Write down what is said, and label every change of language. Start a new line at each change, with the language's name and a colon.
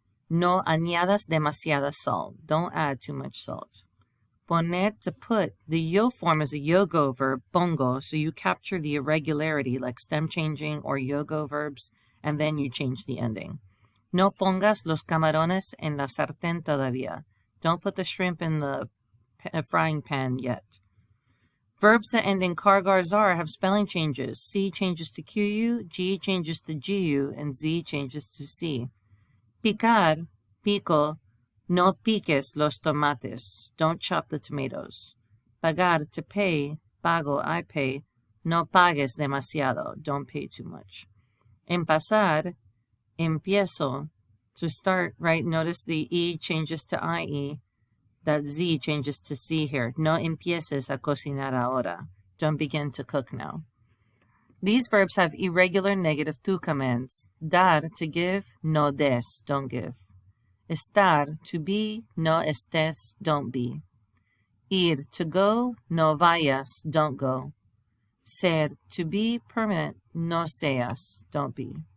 Spanish: No añadas demasiada sal.
English: Don't add too much salt. Poner, to put. The yo form is a yogo verb, pongo, so you capture the irregularity like stem changing or yogo verbs, and then you change the ending.
Spanish: No pongas los camarones en la sartén todavía.
English: Don't put the shrimp in the frying pan yet. Verbs that end in car-gar-zar have spelling changes. C changes to QU, G changes to GU, and Z changes to C.
Spanish: Picar, pico, no piques los tomates.
English: Don't chop the tomatoes. Pagar, to pay, pago, I pay.
Spanish: No pagues demasiado.
English: Don't pay too much.
Spanish: Empezar, empiezo.
English: To start, right, notice the E changes to IE. That Z changes to C here.
Spanish: No empieces a cocinar ahora.
English: Don't begin to cook now. These verbs have irregular negative to commands. Dar, to give, no des, don't give. Estar, to be, no estés, don't be. Ir, to go, no vayas, don't go. Ser, to be, permanent, no seas, don't be.